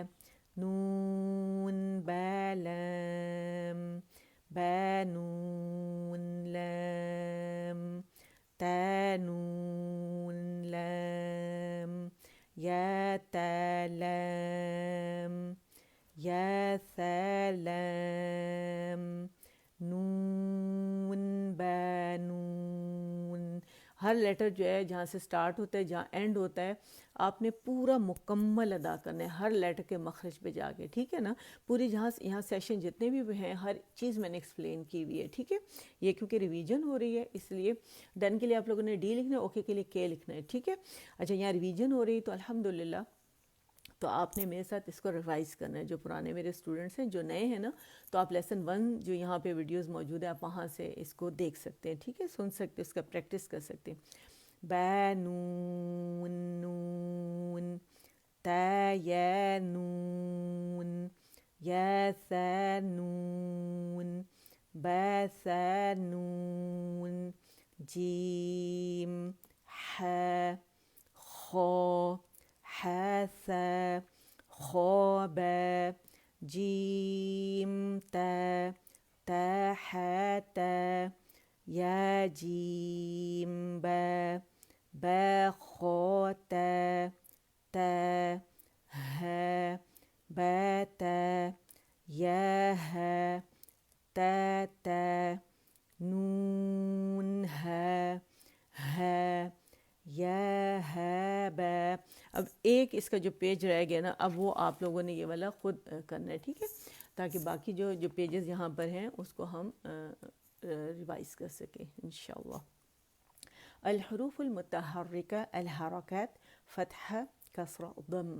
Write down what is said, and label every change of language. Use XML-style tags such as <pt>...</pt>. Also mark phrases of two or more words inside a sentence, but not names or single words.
<ar>نون با لام با نون لام تا نون لام یا تا لام یا ثا لام نون با نون.</ar> <ur>ہر لیٹر جو ہے جہاں سے سٹارٹ ہوتا ہے جہاں اینڈ ہوتا ہے آپ نے پورا مکمل ادا کرنا ہے ہر لیٹر کے مخرج پہ جا کے. ٹھیک ہے نا، پوری جہاں یہاں سیشن جتنے بھی ہیں ہر چیز میں نے ایکسپلین کی ہوئی ہے. ٹھیک ہے، یہ کیونکہ ریویژن ہو رہی ہے اس لیے ڈن کے لیے آپ لوگوں نے ڈی لکھنا ہے، اوکے کے لیے کے لکھنا ہے. ٹھیک ہے، اچھا یہاں ریویژن ہو رہی ہے تو الحمدللہ تو آپ نے میرے ساتھ اس کو ریوائز کرنا ہے. جو پرانے میرے اسٹوڈنٹس ہیں، جو نئے ہیں نا، تو آپ لیسن 1 جو یہاں پہ ویڈیوز موجود ہے آپ وہاں سے اس کو دیکھ سکتے ہیں. ٹھیک ہے، سن سکتے، اس کا پریکٹس کر سکتے ہیں.</ur> <ar>با نون نون تا یا نون یا ثا نون با ثا نون جیم حا خا حا ثا خا با جیم تا تا حا تا یا جیم با با خا تا تا ها با تا یا ها تا تا نون ها ها یا ها با.</ar> <ur>اب ایک اس کا جو پیج رہ گیا نا، اب وہ آپ لوگوں نے یہ والا خود کرنا ہے. ٹھیک ہے، تاکہ باقی جو پیجز یہاں پر ہیں اس کو ہم ریوائز کر سکیں انشاءاللہ.</ur> <ar>الحروف المتحرکہ الحرکات فتحہ کسرہ ضمہ.</ar>